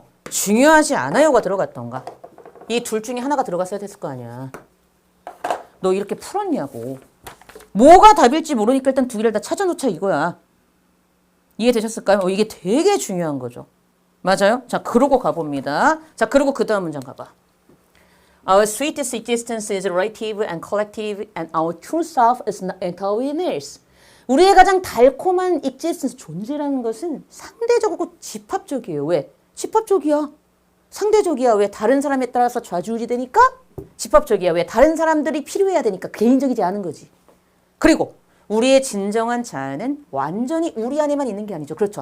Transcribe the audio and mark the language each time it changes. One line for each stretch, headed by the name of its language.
Korean: 중요하지 않아요가 들어갔던가. 이 둘 중에 하나가 들어갔어야 됐을 거 아니야. 너 이렇게 풀었냐고. 뭐가 답일지 모르니까 일단 두 개를 다 찾아놓자 이거야. 이해되셨을까요? 이게 되게 중요한 거죠. 맞아요? 자, 그러고 가봅니다. 자, 그리고 그 다음 문장 가봐.
English: Our sweetest existence is relative and collective and our true self is not entirely theirs.
Korean: 우리의 가장 달콤한 existence, 존재라는 것은 상대적이고 집합적이에요. 왜? 집합적이야. 상대적이야. 왜? 다른 사람에 따라서 좌지우지 되니까 집합적이야. 왜? 다른 사람들이 필요해야 되니까 개인적이지 않은 거지. 그리고 우리의 진정한 자아는 완전히 우리 안에만 있는 게 아니죠. 그렇죠.